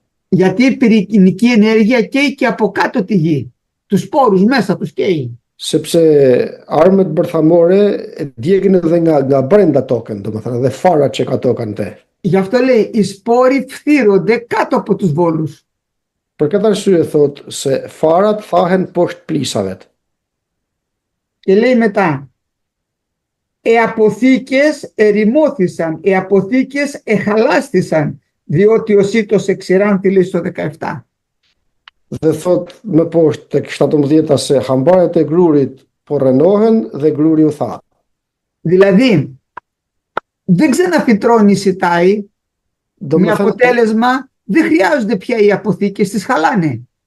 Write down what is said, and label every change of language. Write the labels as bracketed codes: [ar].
[el] Γιατί η πυρηνική ενέργεια καίει και από κάτω τη γη. Τους σπόρους μέσα τους καίει. [sq] Sepse armët bërthamore djegin edhe nga brenda tokën, domethënë edhe farat që ka tokën te. [el] Γι' αυτό λέει οι σπόροι φθύρονται κάτω από τους βόλους. [sq] Për këtë arsye thot se farat thahen poshtë plisave. [el] Και λέει μετά, οι αποθήκες ερημώθησαν, οι αποθήκες εχαλάστησαν, διότι ο σύτος εξηράνθη, λέει στο 17. [sq] Dhe thot më poshtë tek 17 se hambaret e grurit po rënohen dhe gruri u tha. [el] Δηλαδή, δεν ξαναφυτρώνει η σιτάη, με αποτέλεσμα δεν χρειάζονται πια οι αποθήκες, τις χαλάνε.